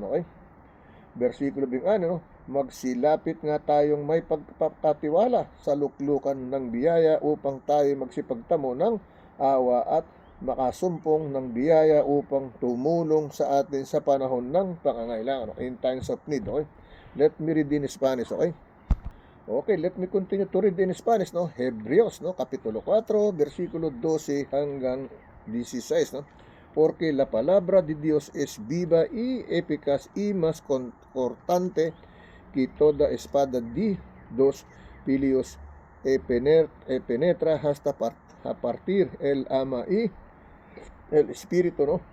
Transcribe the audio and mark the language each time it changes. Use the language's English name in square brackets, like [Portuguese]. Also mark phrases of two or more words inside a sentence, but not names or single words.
[Filipino] Okay? Versikulo 26, no? Magsilapit nga tayong may pagkakatiwala sa luklukan ng biyaya upang tayo magsipagtamo ng awa at makasumpong ng biyaya upang tumulong sa atin sa panahon ng pangangailangan, [English] in times of need. Okay? Let me read in Spanish. Okay? Okay, let me continue to read in Spanish, [Filipino] no? Hebreos, no? Kapitulo 4, versikulo 12 hanggang 16, no? [Spanish] Porque la palabra de Dios es viva y eficaz y más cortante que toda espada de dos filos, penetra hasta a partir el alma y el espíritu, no?